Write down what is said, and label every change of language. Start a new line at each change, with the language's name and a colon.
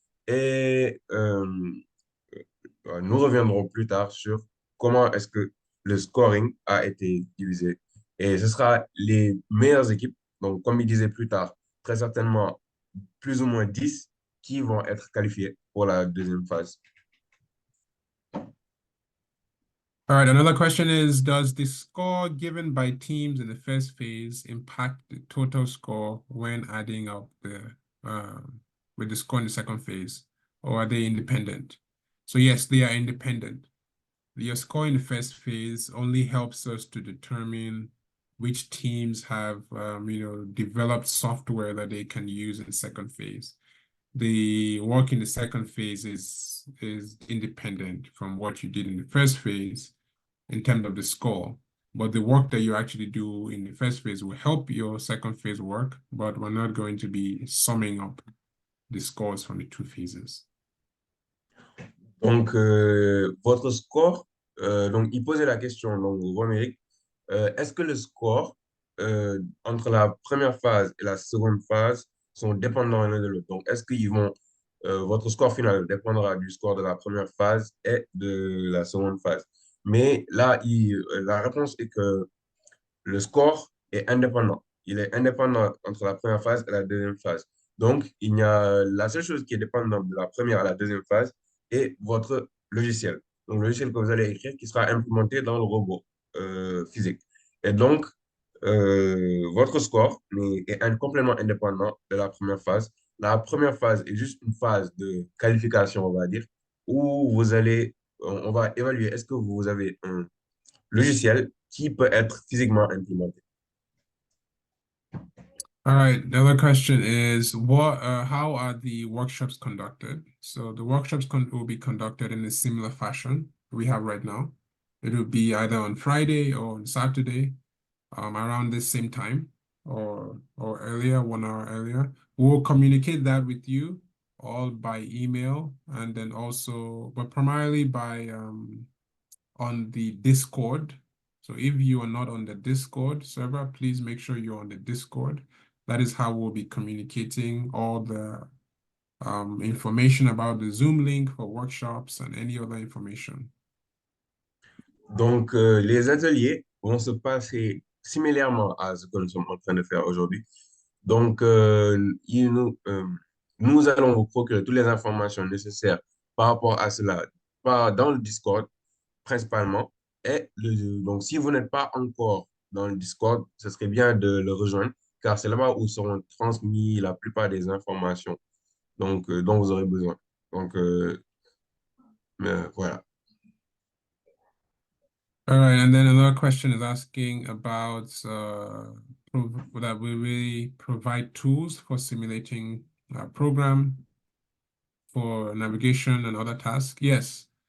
French: Et nous reviendrons plus tard sur comment est-ce que le scoring a été divisé. Et ce sera les meilleures équipes, donc comme il disait plus tard, très certainement plus ou moins 10 qui vont être qualifiées pour la deuxième phase.
English: All right, another question is, does the score given by teams in the first phase impact the total score when adding up with the score in the second phase, or are they independent? So yes, they are independent. Your score in the first phase only helps us to determine which teams have, developed software that they can use in the second phase. The work in the second phase is independent from what you did in the first phase in terms of the score. But the work that you actually do in the first phase will help your second phase work, but we're not going to be summing up the scores from the two phases.
French: Donc, votre score, donc il posait la question, donc, Roméric, est-ce que le score entre la première phase et la seconde phase sont dépendants l'un de l'autre? Donc, est-ce qu'ils vont, votre score final dépendra du score de la première phase et de la seconde phase? Mais là, la réponse est que le score est indépendant. Il est indépendant entre la première phase et la deuxième phase. Donc, la seule chose qui est dépendante de la première à la deuxième phase est votre logiciel. Donc, le logiciel que vous allez écrire qui sera implémenté dans le robot physique. Et donc, votre score est complètement indépendant de la première phase. La première phase est juste une phase de qualification, on va dire, où on va évaluer est-ce que vous avez un logiciel qui peut être physiquement implémenté.
English: All right, the other question is how are the workshops conducted? So the workshops will be conducted in a similar fashion we have right now. It will be either on Friday or on Saturday, around the same time or earlier, 1 hour earlier. We'll communicate that with you all by email and then also, but primarily by on the Discord. So if you are not on the Discord server, please make sure you're on the Discord. That is how we'll be communicating all the information about the Zoom link for workshops and any other information.
French: Donc, les ateliers vont se passer similairement à ce que nous sommes en train de faire aujourd'hui. Donc, nous allons vous procurer toutes les informations nécessaires par rapport à cela dans le Discord principalement. Et donc, si vous n'êtes pas encore dans le Discord, ce serait bien de le rejoindre car c'est là-bas où seront transmises la plupart des informations dont vous aurez besoin. Donc, voilà.
English: All right, and then another question is asking about that we really provide tools for simulating a program for navigation and other tasks. Yes.